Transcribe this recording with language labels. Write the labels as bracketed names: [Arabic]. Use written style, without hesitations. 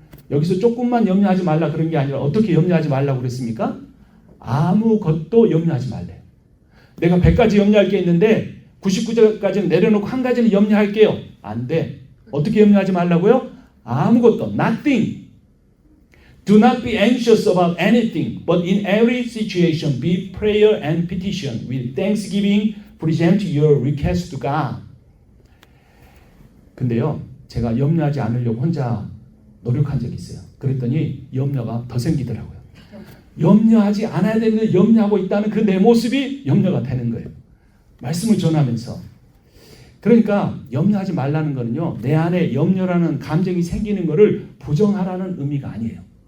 [Korean] 여기서 조금만 염려하지 말라 그런 게 아니라 어떻게 염려하지 말라고 그랬습니까? 아무것도 염려하지 말래요. 내가 100가지 염려할 게 있는데 99가지는 내려놓고 한 가지는 염려할게요. 안 돼. 어떻게 염려하지 말라고요? 아무것도. Nothing. [English] Do not be anxious about anything, but in every situation be prayer and petition. With thanksgiving present your request to God. [Korean] 근데요, 제가 염려하지 않으려고 혼자 노력한 적이 있어요. 그랬더니 염려가 더 생기더라고요. 염려하지 않아야 되는데 염려하고 있다는 그 내 모습이 염려가 되는 거예요. 말씀을 전하면서. 그러니까 염려하지 말라는 거는요, 내 안에 염려라는 감정이 생기는 것을 부정하라는 의미가 아니에요.